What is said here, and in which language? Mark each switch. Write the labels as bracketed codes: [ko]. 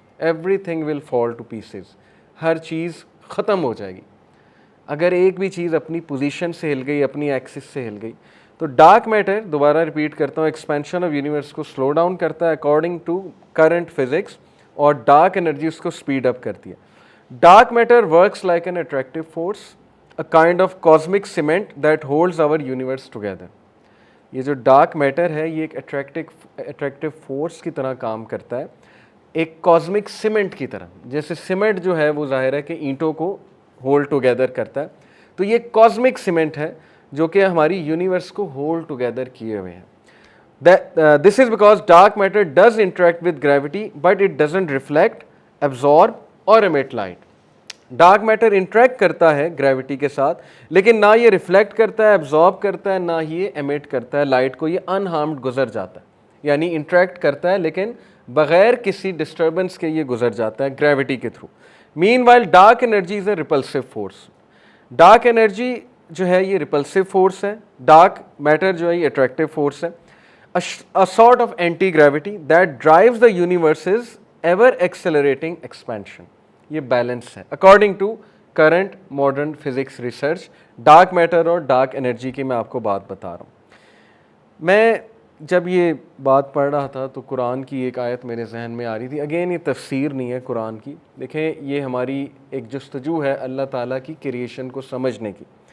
[en] Everything will fall to pieces. [ur] ہر چیز ختم ہو جائے گی اگر ایک بھی چیز اپنی پوزیشن سے ہل گئی، اپنی ایکسس سے ہل گئی. تو ڈارک میٹر، دوبارہ ریپیٹ کرتا ہوں، ایکسپینشن آف یونیورس کو سلو ڈاؤن کرتا ہے اکارڈنگ ٹو کرنٹ فزکس، اور ڈارک انرجی اس کو اسپیڈ اپ کرتی ہے. [en] Dark matter works like an attractive force, a kind of cosmic cement that holds our universe together. [ur] یہ جو ڈارک میٹر ہے یہ ایک اٹریکٹیو فورس کی طرح کام کرتا ہے، ایک کاسمک سیمنٹ کی طرح. جیسے سیمنٹ جو ہے وہ ظاہر ہے کہ اینٹوں کو ہولڈ ٹوگیدر کرتا ہے، تو یہ کاسمک سیمنٹ ہے جو کہ ہماری یونیورس کو ہولڈ ٹوگیدر کیے ہوئے ہیں. [en] This is because dark matter does interact with gravity but it doesn't reflect, absorb or emit light. [ur] Dark matter interact کرتا ہے گریوٹی کے ساتھ لیکن نہ یہ ریفلیکٹ کرتا ہے، ایبزارب کرتا ہے، نہ ہی یہ ایمٹ کرتا ہے لائٹ کو. یہ انہارمڈ گزر جاتا ہے، یعنی انٹریکٹ کرتا ہے لیکن بغیر کسی ڈسٹربنس کے یہ گزر جاتا ہے گریوٹی کے through. [en] Meanwhile dark energy is a repulsive force. [ur] Dark energy جو ہے یہ ریپلسو فورس ہے، ڈارک میٹر جو ہے یہ اٹریکٹیو فورس ہے. [en] A sort of anti-gravity that drives the universe's ever-accelerating expansion. [ur] یہ بیلنس ہے according to current modern physics research. Dark matter اور ڈارک انرجی کی میں آپ کو بات بتا رہا ہوں. میں جب یہ بات پڑھ رہا تھا تو قرآن کی ایک آیت میرے ذہن میں آ رہی تھی. اگین یہ تفسیر نہیں ہے قرآن کی، دیکھیں یہ ہماری ایک جستجو ہے اللہ تعالیٰ کی کریشن کو سمجھنے کی.